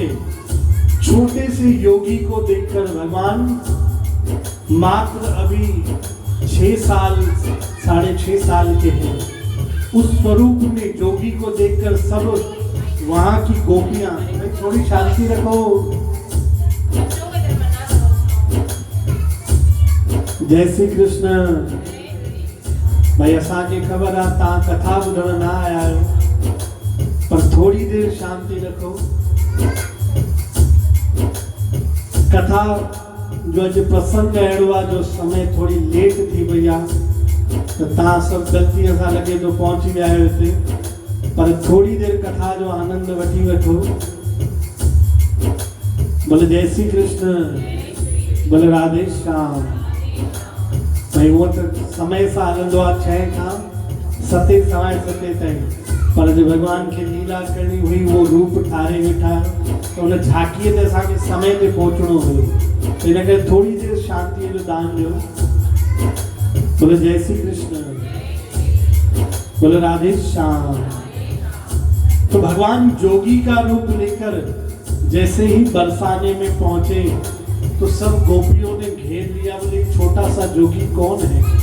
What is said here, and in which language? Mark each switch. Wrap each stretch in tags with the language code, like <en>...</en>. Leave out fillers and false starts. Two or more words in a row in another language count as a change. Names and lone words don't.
<hi>छोटे से योगी को देखकर भगवान मात्र अभी 6 साल 6.5 साल के हैं, उस स्वरूप में जोगी को देखकर सब वहां की गोपियां, थोड़ी शांति रखो, जय श्री कृष्ण।</hi> <sd>भाई असांखे ख़बर आहे तव्हां कथा ॿुधण न आया आहियो,</sd> <hi>पर थोड़ी देर शांति रखो।</hi> <sd>कथा जो अॼु प्रसंग अहिड़ो आहे जो समय थोड़ी लेट थी वई आहे, त तव्हां सभु ग़लतीअ सां लॻे थो पहुची विया आहियो हिते, पर थोड़ी देर कथा जो आनंद वठी वठो।</sd> <hi>बोले जय श्री कृष्ण, बोले राधे श्याम।</hi> <sd>भाई वो तो समय सां हलंदो आहे 6 खां 7 सवाए 7 ताईं, पर जो भगवान खे लीला करणी हुई वो रूप ठारे वेठा, तो उन झांकीअ ते असांखे समय ते पहुचणो हुयो, तो इन करे थोड़ी देर शांतीअ जो दान ॾियो।</sd> <hi>बोले जय श्री कृष्ण, बोले राधे श्याम। तो भगवान जोगी का रूप लेकर जैसे ही बरसाने में पहुंचे तो सब गोपियों ने घेर लिया। बोले छोटा सा जोगी कौन है?</hi>